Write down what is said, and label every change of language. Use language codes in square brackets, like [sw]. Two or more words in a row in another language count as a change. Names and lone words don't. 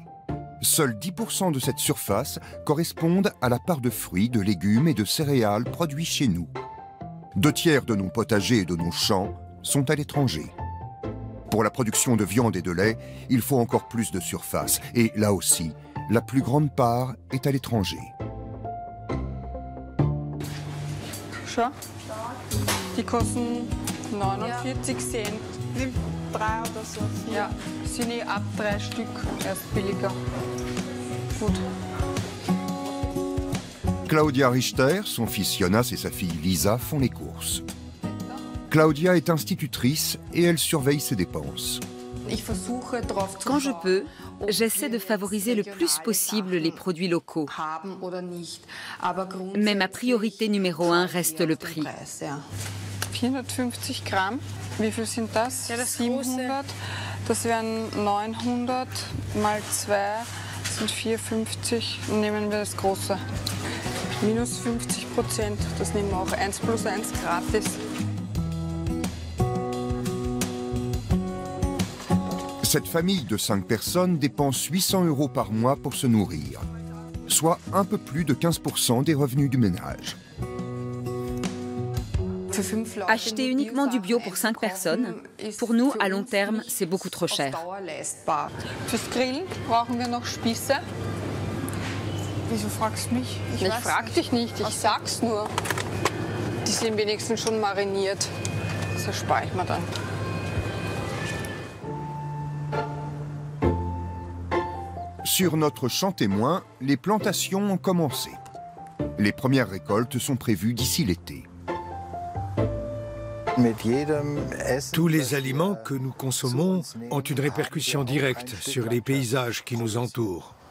[fr] Seuls 10% de cette surface correspondent à la part de fruits, de légumes et de céréales produits chez nous. 2 tiers de nos potagers et de nos champs sont à l'étranger. Pour la production de viande et de lait, il faut encore plus de surface. Et là aussi, la plus grande part est à l'étranger. [de] Schau, die kosten 49 Cent. Nimm 3 oder so. Ja, sind ab 3 Stück erst billiger. Gut. [fr] Claudia Richter, son fils Jonas et sa fille Lisa font les courses. Claudia est institutrice et elle surveille ses dépenses. Quand je peux, j'essaie de favoriser le plus possible les produits locaux. Mais ma priorité numéro 1 reste le prix. [de] 450 Gramm. Wie viel sind das? 700. Das wären 900 mal 2 sind 450. Nehmen wir das große. Minus 50%. Das nehmen wir auch 1 plus 1 gratis. [fr] Cette famille de 5 personnes dépense 800 € par mois pour se nourrir, soit un peu plus de 15% des revenus du ménage. Acheter uniquement du bio pour 5 personnes, pour nous, à long terme, c'est beaucoup trop cher. [de] Fürs Grillen brauchen wir noch Spieße. Wieso fragst du mich? Ich frag dich nicht, ich sag's nur. Die sind wenigstens schon mariniert. Das erspare ich mir dann. [fr] Sur notre champ témoin, les plantations ont commencé. Les premières récoltes sont prévues d'ici l'été. Tous les aliments que nous consommons ont une répercussion directe sur les paysages qui nous entourent.